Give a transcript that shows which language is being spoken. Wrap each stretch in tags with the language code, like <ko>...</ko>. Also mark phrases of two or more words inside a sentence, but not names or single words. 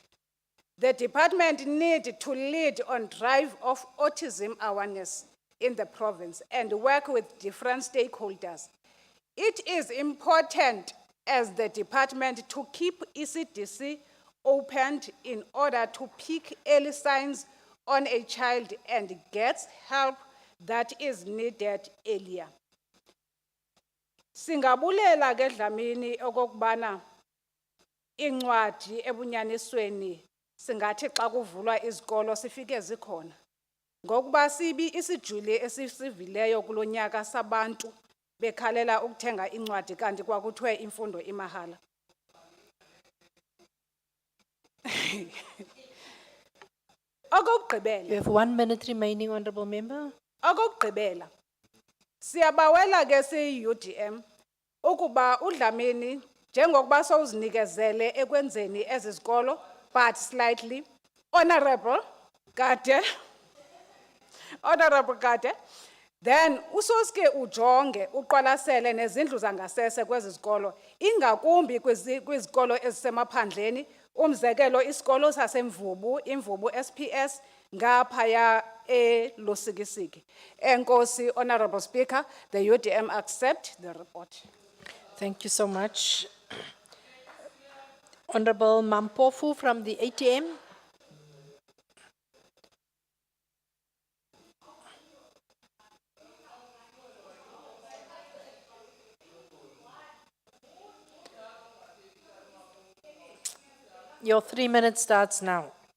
<en>The department needs to lead on drive of autism awareness in the province and work with different stakeholders. It is important as the department to keep ECDC opened in order to pick early signs on a child and get help that is needed earlier.</en> <xh>Singabulela ke Dlamini okokubana incwadi ebunyanisweni singathi xa kuvulwa izikolo sifike zikhona. Ngokuba sibi isijuli esisivileyo kulonyaka sabantu bekhalela ukuthenga incwadi kanti kwakuthiwe imfundo imahala.</xh> <en>You have 1 minute remaining, Honorable Member.</en> <xh>Okokugqibela, siyabawela ke si-UDM ukuba uDlamini njengokuba sowuzinikezele ekwenzeni ezi zikolo</xh> <en>but slightly honorable Kade then</en> <xh>usoske ujonge uqwalasele nezindlu zangasese kwezi zikolo ingakumbi kwizikolo ezisemaphandleni. Umzekelo isikolo sasemvubu, imvubu SPS, ngaphaya eLusikisiki. Enkosi,</xh> <en>Honorable Speaker, the UDM accept the report. Thank you so much. Honorable Mampofu from the ATM. Your 3 minutes starts now.</en>